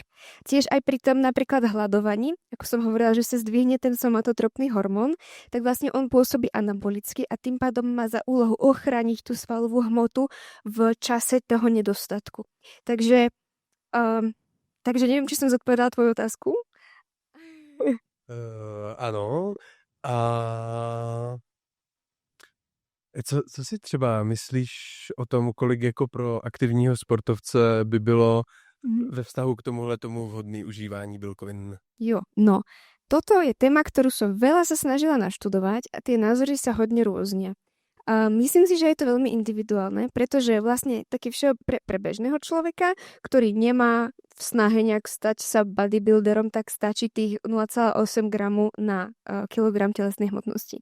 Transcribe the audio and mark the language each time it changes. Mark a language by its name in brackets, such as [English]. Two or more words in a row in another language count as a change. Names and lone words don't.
[Slovak] Tiež aj pri tom napríklad hladovaní, ako som hovorila, že sa zdvihne ten somatotropný hormón, tak vlastne on pôsobí anabolicky a tým pádom má za úlohu ochrániť tú svalovú hmotu v čase toho nedostatku. Takže neviem, či som zodpovedala tvoju otázku. [Czech] Ano. A co si třeba myslíš o tom, kolik jako pro aktivního sportovce by bylo ve vztahu k tomu vhodné užívání bílkovin? Jo, no. [Slovak] Toto je téma, ktorú som veľa sa snažila naštudovať a tie názory sa hodne rôznia. A myslím si, že je to veľmi individuálne, pretože vlastne taký pre bežného človeka, ktorý nemá v snahe nejak stať sa bodybuilderom, tak stačí tých 0,8 gramu na kilogram telesnej hmotnosti.